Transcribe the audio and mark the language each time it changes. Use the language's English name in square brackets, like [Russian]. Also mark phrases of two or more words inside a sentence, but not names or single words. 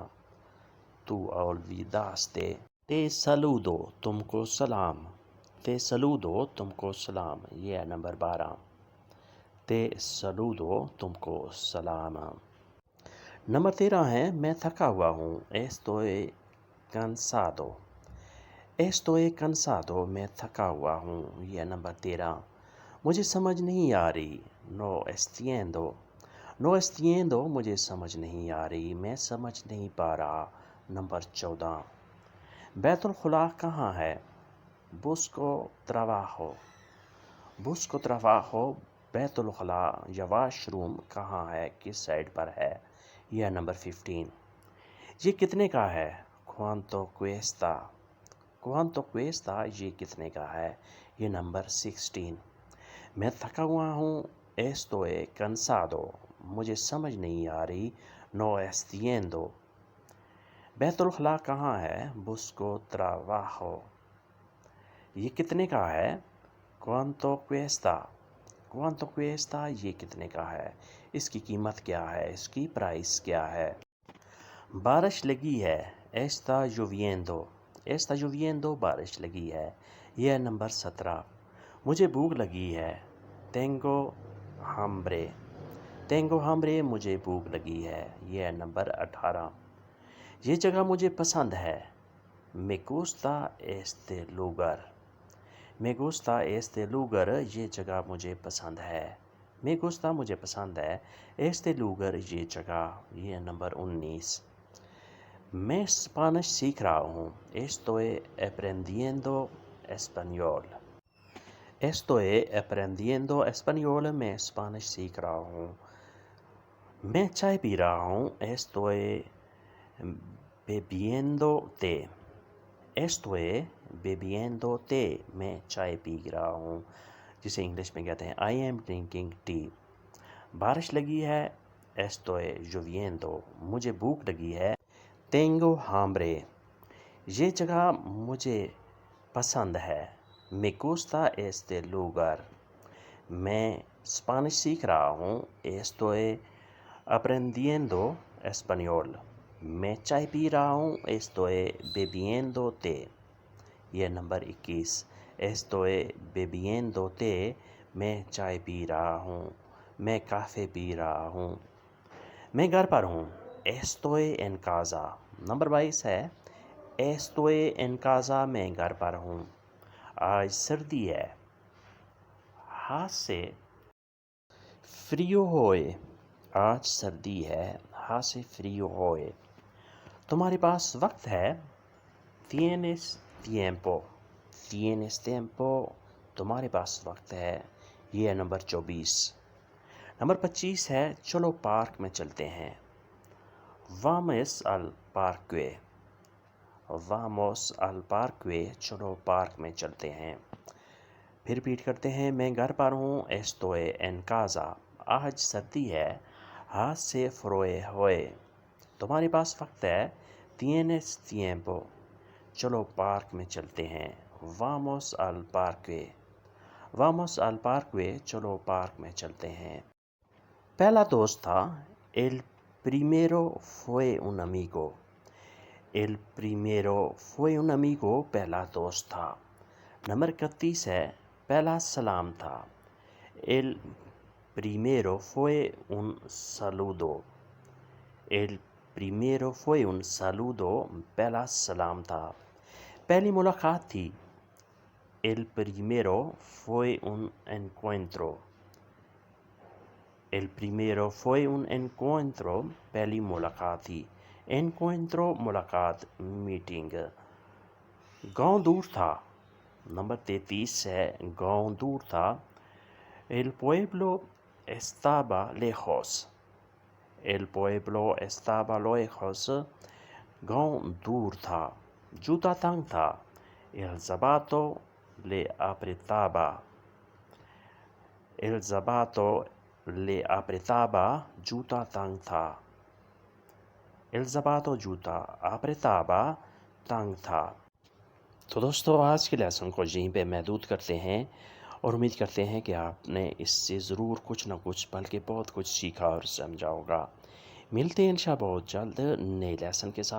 [Urdu] تو olvidaste۔ [Spanish] te saludo, [Urdu] تم کو سلام۔ [Spanish] te saludo, [Urdu] تم کو سلام، یہ نمبر 12۔ [Spanish] te saludo, [Urdu] تم کو سلام۔ نمبر 13 ہے میں تھکا ہوا ہوں، [Spanish] estoy cansado۔ estoy cansado، [Urdu] میں تھکا ہوا ہوں، یہ نمبر 13۔ مجھے سمجھ نہیں آ رہی، [Spanish] no entiendo۔ no entiendo، [Urdu] مجھے سمجھ نہیں آ رہی، میں سمجھ نہیں پا رہا، نمبر 14۔ بیت الخلاء کہاں ہے؟ [Spanish] busco trabajo۔ busco trabajo، [Urdu] بیت الخلاء یا واش روم کہاں ہے، کس سائڈ پر ہے، یہ نمبر 15۔ یہ کتنے کا ہے؟ [Spanish] quanto cuesta۔ quanto cuesta، [Urdu] یہ کتنے کا ہے، یہ نمبر 16۔ میں تھکا ہوا ہوں، [Spanish] estoy cansado، [Urdu] مجھے سمجھ نہیں آ رہی، [Spanish] no entiendo۔ [Urdu] بیت الخلاء کہاں ہے؟ [Spanish] busco trabajo۔ [Urdu] یہ کتنے کا ہے؟ [Spanish] quanto cuesta۔ quanto cuesta، [Urdu] یہ کتنے کا ہے، اس کی قیمت کیا ہے، اس کی پرائس کیا ہے۔ بارش لگی ہے، [Spanish] está lloviendo۔ está lloviendo، [Urdu] بارش لگی ہے، یہ نمبر 17۔ مجھے بھوک لگی ہے، [Spanish] tengo hambre۔ tengo hambre، [Urdu] مجھے بھوک لگی ہے، یہ نمبر 18۔ یہ جگہ مجھے پسند ہے، [Spanish] me gusta este lugar۔ me gusta este lugar، [Urdu] یہ جگہ مجھے پسند ہے، [Spanish] me gusta [Urdu] مجھے پسند ہے، [Spanish] este lugar [Urdu] یہ جگہ، یہ نمبر 19۔ میں اسپانش سیکھ رہا ہوں، [Spanish] estoy aprendiendo español۔ estoy aprendiendo español، [Urdu] میں اسپانش سیکھ رہا ہوں۔ میں چائے پی رہا ہوں، [Spanish] estoy bebiendo té۔ estoy bebiendo té، [Urdu] میں چائے پی رہا ہوں، جسے انگلش میں کہتے ہیں [English] I am drinking tea۔ [Urdu] بارش لگی ہے، [Spanish] estoy lloviendo۔ [Urdu] مجھے بھوک لگی ہے، [Spanish] tengo hambre. [Urdu] یہ جگہ مجھے پسند ہے. [Spanish] Me gusta este lugar. [Urdu] میں اسپانش سیکھ رہا ہوں. [Spanish] Estoy aprendiendo español. [Urdu] میں چائے پی رہا ہوں. [Spanish] Estoy bebiendo té. [Urdu] یہ نمبر 21. [Spanish] Estoy bebiendo té. [Urdu] میں چائے پی رہا ہوں. میں کافی پی رہا ہوں. میں گھر پر ہوں. [Spanish] Estoy en casa. [Urdu] نمبر 22 ہے. [Spanish] Estoy en casa. [Urdu] میں گھر پر ہوں. آج سردی ہے. [Spanish] hace frío hoy. [Urdu] آج سردی ہے. [Spanish] hace frío hoy. [Urdu] تمہارے پاس وقت ہے. [Spanish] Tienes tiempo. Tienes tiempo. [Urdu] تمہارے پاس وقت ہے. یہ ہے نمبر 24. نمبر 25 ہے. چلو پارک میں چلتے ہیں. [Spanish] Vamos al parque. Vamos al parque. [Urdu] چلو پارک میں چلتے ہیں. پھر ریپیٹ کرتے ہیں. میں گھر پر ہوں. [Spanish] Estoy en casa. [Urdu] آج سردی ہے. [Spanish] hace frío hoy. [Urdu] تمہارے پاس وقت ہے. [Spanish] Tienes tiempo. [Urdu] چلو پارک میں چلتے ہیں. [Spanish] Vamos al parque. Vamos al parque. [Urdu] چلو پارک میں چلتے ہیں. پہلا دوست تھا. [Spanish] El primero fue un amigo. El primero fue un amigo. [Urdu] پہلا دوست تھا. نمبر 31 ہے. پہلا سلام تھا. [Spanish] El primero fue un saludo. El primero fue un saludo. [Urdu] پہلا سلام تھا. پہلی ملاقات تھی. [Spanish] El primero fue un encuentro. El primero fue un encuentro. [Urdu] پہلی ملاقات تھی. Encuentro ملاقات میٹنگ. گاؤں دور تھا. نمبر 33 ہے. گاؤں دور تھا. [Spanish] El pueblo estaba lejos. El pueblo estaba lejos. [Urdu] گاؤں دور تھا. جوتا تنگ تھا. [Spanish] El zapato le apretaba. El zapato le apretaba. [Urdu] جوتا تنگ تھا. [Spanish] El zapato جوتا apretaba [Urdu] تنگ تھا. تو دوستو آج کے لیسن کو یہیں پہ محدود کرتے ہیں اور امید کرتے ہیں کہ آپ نے اس سے ضرور کچھ نہ کچھ بلکہ بہت کچھ سیکھا اور سمجھا ہوگا. ملتے ہیں انشاءاللہ بہت جلد نئے لیسن کے ساتھ.